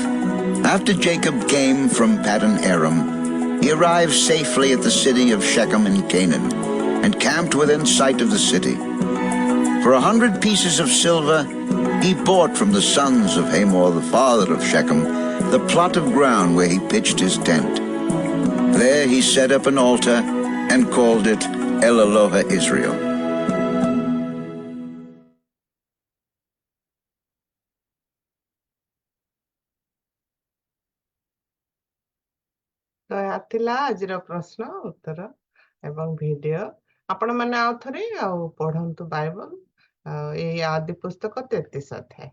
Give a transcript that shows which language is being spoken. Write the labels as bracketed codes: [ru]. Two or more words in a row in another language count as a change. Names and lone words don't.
[en] After Jacob came from Paddan Aram, he arrived safely at the city of Shechem in Canaan, and camped within sight of the city. For 100 pieces of silver he bought from the sons of Hamor, the father of Shechem, the plot of ground where he pitched his tent. There he set up an altar and called it El Elohe Israel. [or] ତ ଏହା ଥିଲା ଆଜିର ପ୍ରଶ୍ନ ଉତ୍ତର ଏବଂ ଭିଡିଓ। ଆପଣ ମାନେ ଆଉ ଥରେ ପଢନ୍ତୁ ବାଇବଲ, ଏଇ ଆଦି ପୁସ୍ତକ 33 ଅଧ୍ୟାୟ।